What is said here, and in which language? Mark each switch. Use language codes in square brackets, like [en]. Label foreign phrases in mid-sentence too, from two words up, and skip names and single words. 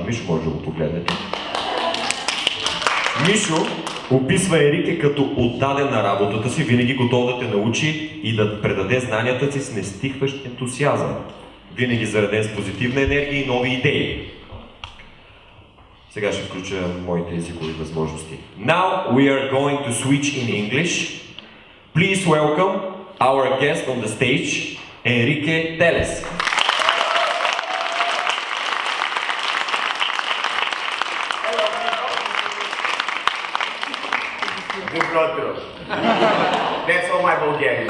[bg] Мишо, може да го погледнете. Мишо описва Енрике като отдаден на работата си, винаги готов да те научи и да предаде знанията си с нестихващ ентусиазъм. Винаги зареден с позитивна енергия и нови идеи. Сега ще включа моите езикови възможности. [en] Now we are going to switch in English. Please welcome our guest on the stage, Henrique Teles. That's all my Bulgarian.